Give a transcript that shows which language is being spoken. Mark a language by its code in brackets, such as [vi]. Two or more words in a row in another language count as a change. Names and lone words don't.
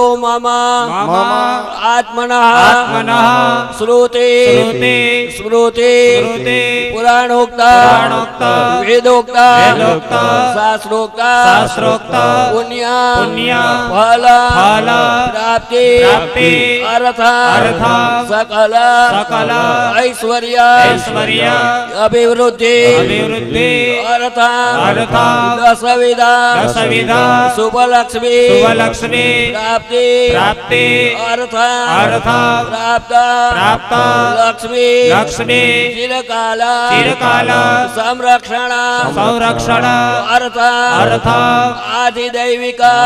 [sa] મામા આત્મનઃ શ્રુતિ સ્મૃતિ પુરાણોક્ત વેદોક્ત શાસ્ત્રોક્ત પુણ્ય ફલ પ્રાપ્તિ अर्थ सकल ऐश्वर्य अभिवृद्धि अर्थ दशविधा शुभलक्ष्मी प्राप्ति अर्थ प्राप्त लक्ष्मी चिरकाल संरक्षण अर्थ आदिदैविक